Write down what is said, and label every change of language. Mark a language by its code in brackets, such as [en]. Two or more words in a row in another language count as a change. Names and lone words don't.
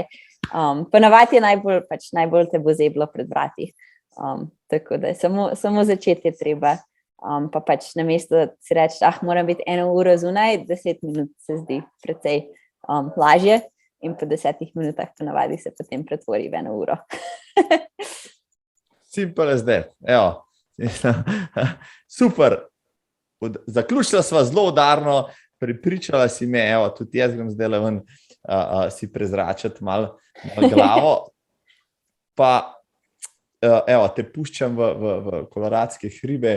[sl] Po navadi je najbolj te bo zeblo pred vrati. Tako da samo začeti je treba. Pa pač namesto, da si reči, moram biti 1 uro zunaj, 10 minut se zdi precej lažje. In po 10 minutah ponavadi se potem pretvori v 1 uro. [en] Simple as that. [sl] Evo. Super. Zaključila sva zelo udarno, pripričala si me, evo, tudi jaz grem zdaj ven si prezračati malo glavo. Pa evo, te puščam v koloradske hribe.